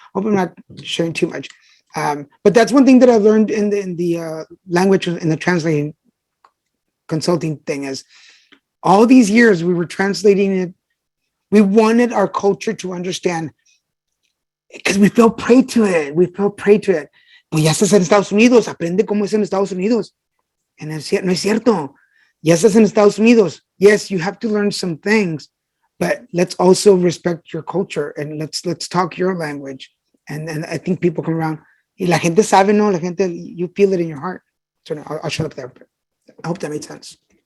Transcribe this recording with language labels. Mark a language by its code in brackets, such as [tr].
[en] Hope I'm not sharing too much. But that's one thing that I've learned in the language, in the translating consulting thing, is all these years we were translating it. We wanted our culture to understand because we fell prey to it. [es] Pues ya estás en Estados Unidos, aprende cómo es en Estados Unidos. And no es cierto. Ya estás en Estados Unidos. [en] Yes, you have to learn some things, but let's also respect your culture and let's talk your language. And I think people come around. [es] Y la gente sabe, no, la gente, [en] you feel it in your heart. So no, I'll shut up there. I hope that made sense.